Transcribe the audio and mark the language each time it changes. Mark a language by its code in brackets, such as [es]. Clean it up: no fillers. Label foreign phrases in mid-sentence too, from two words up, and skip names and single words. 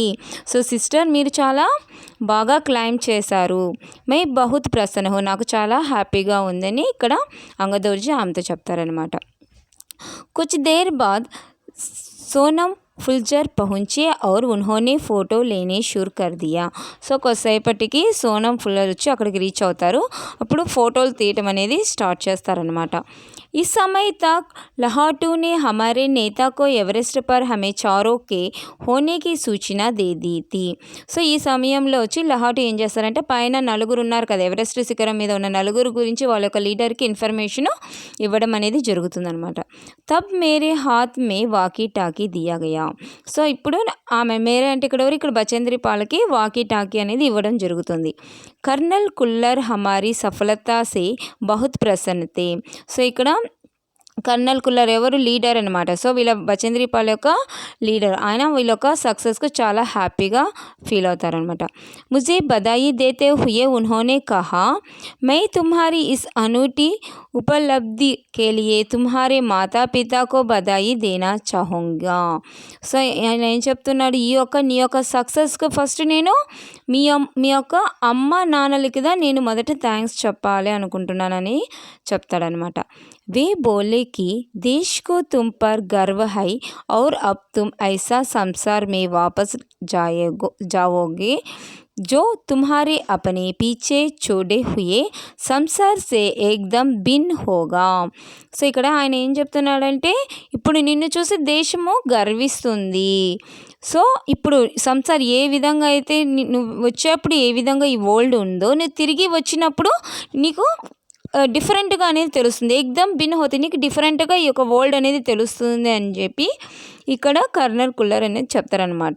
[en] so sister [te] మీరు చాలా బాగా క్లైమ్ చేశారు, [hi] मैं बहुत प्रसन्न हो, [te] నాకు చాలా హ్యాపీగా ఉందని ఇక్కడ అంగదోర్జీ ఆమెతో చెప్తారనమాట. [hi] कुछ देर बाद सोनम फुलझर पहुँचे और उन्होंने फ़ोटो लेने शुरू कर दिया. [te] సో కొద్దిసేపటికి సోనం ఫుల్లర్ వచ్చి అక్కడికి రీచ్ అవుతారు. అప్పుడు ఫోటోలు తీయటం అనేది స్టార్ట్ చేస్తారనమాట. [hi] इस समय तक लहाटू ने हमारे नेता को एवरेस्ट पर हमें चारों के होने की सूचना दे दी थी. [te] సో ఈ సమయంలో వచ్చి లహాటు ఏం చేస్తారంటే పైన నలుగురు ఉన్నారు కదా, ఎవరెస్ట్ శిఖరం మీద ఉన్న నలుగురు గురించి వాళ్ళ యొక్క లీడర్కి ఇన్ఫర్మేషన్ ఇవ్వడం అనేది జరుగుతుందనమాట. [hi] तब मेरे हाथ में वाकी टाकी दिया गया. [te] సో ఇప్పుడు ఆమె మేరే అంటే ఇక్కడ బచేంద్రి పాలకి వాకీ టాకీ అనేది ఇవ్వడం జరుగుతుంది. [hi] कर्नल कुल्लर हमारी सफलता से बहुत प्रसन्न थे. [te] సో ఇక్కడ కర్నల్ కుల్లర్ ఎవరు, లీడర్ అనమాట. సో వీళ్ళ బచేంద్రిపాల్ యొక్క లీడర్, ఆయన వీళ్ళ యొక్క సక్సెస్కు చాలా హ్యాపీగా ఫీల్ అవుతారనమాట. [hi] ముझे बधाई देते हुए उन्होंने कहा, मैं तुम्हारी इस अनूठी उपलब्धि के लिए तुम्हारे माता पिता को बधाई देना चाहूँगा. [te] సో ఆయన ఏం చెప్తున్నాడు, నీ యొక్క సక్సెస్కు ఫస్ట్ నేను మీ యొక్క అమ్మ నాన్నలకి నేను మొదట థ్యాంక్స్ చెప్పాలి అనుకుంటున్నానని చెప్తాడనమాట. [hi] वे बोले कि देश को तुम पर गर्व है और अब तुम ऐसा संसार में वापस जाओगे जो तुम्हारे अपने पीछे छोड़े हुए संसार से एकदम भिन्न होगा. [te] సో ఇక్కడ ఆయన ఏం చెప్తున్నాడంటే ఇప్పుడు నిన్ను చూసి దేశము గర్విస్తుంది. సో ఇప్పుడు సంసార్ ఏ విధంగా అయితే నువ్వు వచ్చేప్పుడు ఏ విధంగా ఈ వరల్డ్ ఉందో, నువ్వు తిరిగి వచ్చినప్పుడు నీకు డిఫరెంట్గా అనేది తెలుస్తుంది. [hi] एकदम भिन्न होते, [te] నీకు డిఫరెంట్గా ఈ యొక్క వరల్డ్ అనేది తెలుస్తుంది అని చెప్పి ఇక్కడ కర్నల్ కుల్లర్ అనేది చెప్తారనమాట.